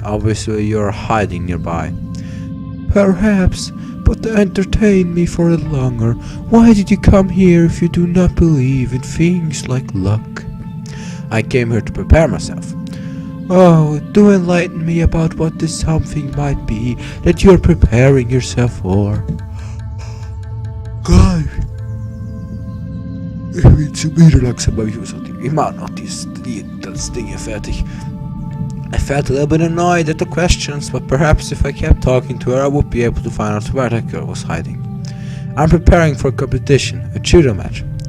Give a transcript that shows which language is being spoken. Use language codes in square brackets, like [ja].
[en] Obviously you're hiding nearby. Perhaps, but to entertain me for a little longer, why did you come here if you do not believe in things like luck? I came here to prepare myself. Oh, do enlighten me about what this something might be that you're preparing yourself for. God. [de] Ich bin zu müde langsam, aber ich muss auch immer noch das Ding hier fertig. [en] I felt a little bit annoyed at the questions, but perhaps if I kept talking to her, I would be able to find out where that girl was hiding. I'm preparing for a competition, a judo match.